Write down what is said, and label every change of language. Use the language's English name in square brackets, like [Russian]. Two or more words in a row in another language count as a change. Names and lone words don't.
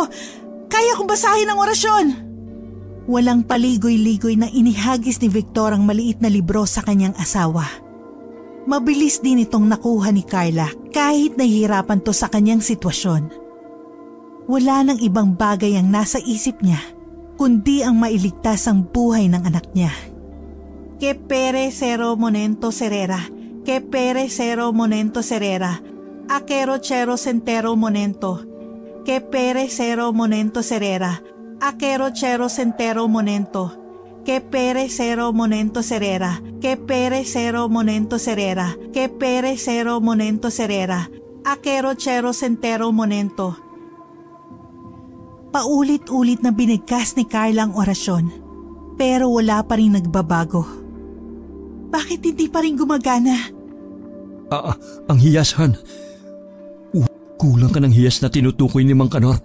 [Filipino] Kaya kong basahin ang orasyon. Walang paligoy-ligoy na inihagis ni Victor ang maliit na libro sa kanyang asawa. Mabilis din itong nakuha ni Carla kahit nahihirapan to sa kanyang sitwasyon. Wala nang ibang bagay ang nasa isip niya kundi ang mailigtas ang buhay ng anak niya. Que pere cero monento serera, que pere cero monento serera, aquero chero centero monento, que pere cero monento serera, aquero chero centero monento, que pere cero monento serera, que pere cero monento serera, que pere cero monento serera, aquero chero centero monento. Paulit-ulit na binigkas ni Carla ang orasyon, pero wala pa rin nagbabago. Bakit hindi pa rin gumagana? Ang hiyas, Han. Kulang ka ng hiyas na tinutukoy ni Mang Kanor.